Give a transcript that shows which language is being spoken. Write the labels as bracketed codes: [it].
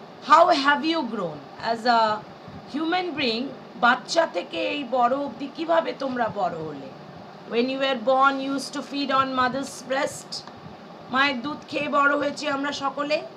[en] How have you grown as a human being? [bn] বাচ্চা থেকে এই বড় অবধি কিভাবে তোমরা বড় হলে? [en] When you were born, you used to feed on mother's breast. [bn] মায়ের দুধ খেয়ে বড় হয়েছি আমরা সকলে.